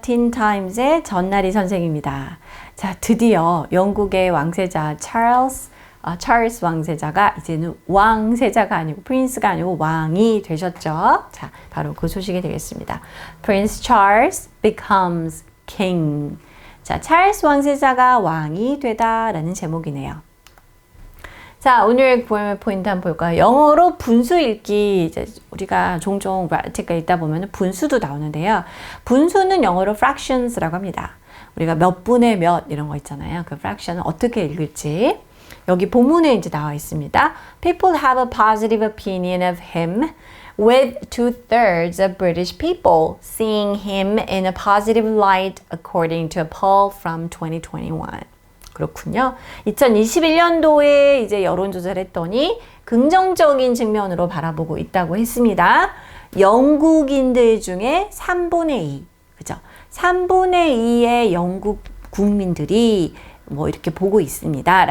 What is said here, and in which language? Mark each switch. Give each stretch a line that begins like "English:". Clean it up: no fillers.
Korean: 틴타임즈의 전나리 선생입니다. 자, 드디어 영국의 왕세자 찰스 왕세자가 이제는 왕세자가 아니고 프린스가 아니고 왕이 되셨죠. 자, 바로 그 소식이 되겠습니다.
English: Prince Charles becomes king.
Korean: 자, 찰스 왕세자가 왕이 되다라는 제목이네요. 자, 오늘 포인트 한번 볼까요? 영어로 분수 읽기, 이제 우리가 종종 아티클 읽다 보면 분수도 나오는데요. 분수는 영어로 fractions라고 합니다. 우리가 몇 분의 몇 이런 거 있잖아요. 그 fraction은 어떻게 읽을지. 여기 본문에 이제 나와 있습니다.
English: People have a positive opinion of him, with 2/3 of British people seeing him in a positive light, according to a poll from 2021.
Korean: 그렇군요. 2021년도에 이제 여론조사를 했더니 긍정적인 측면으로 바라보고 있다고 했습니다. 영국인들 중에 3분의 2, 그죠? 3분의 2의 영국 국민들이 뭐 이렇게 보고 있습니다.